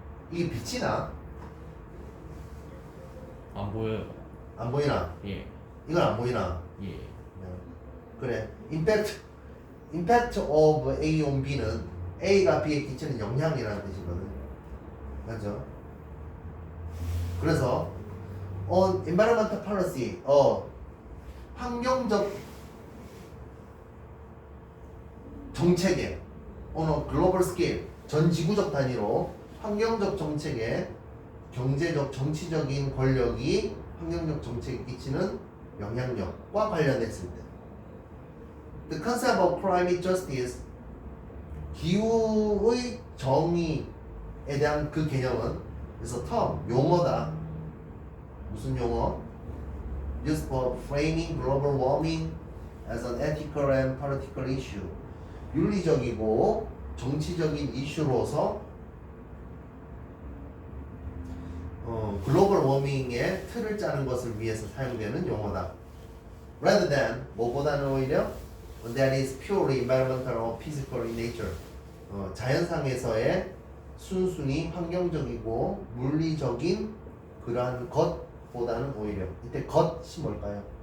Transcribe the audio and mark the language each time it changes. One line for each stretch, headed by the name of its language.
Korean: 이게 빛이 나? 안 보여요. 안 보이나? 예. 이건 안 보이나? 예. 그래.
English: impact of A on B
Korean: 는 A가 B에 끼치는 영향이라는 뜻이거든. 맞죠? 그래서
English: on environmental policy,
Korean: 환경적 정책에
English: on a global scale,
Korean: 전 지구적 단위로 환경적 정책에 경제적, 정치적인 권력이 환경적 정책에 끼치는 영향력과 관련했을 때,
English: the concept of climate justice,
Korean: 기후의 정의에 대한 그 개념은 그래서 term, 용어다. 무슨 용어?
English: Used for framing global warming as an ethical and political issue.
Korean: 윤리적이고 정치적인 이슈로서 글로벌 워밍의 틀을 짜는 것을 위해서 사용되는 용어다.
English: Rather than,
Korean: 뭐보다는 오히려
English: that is purely environmental or physical in nature.
Korean: 자연상에서의 순순히 환경적이고 물리적인 그러한 것보다는 오히려, 이때 것이 뭘까요?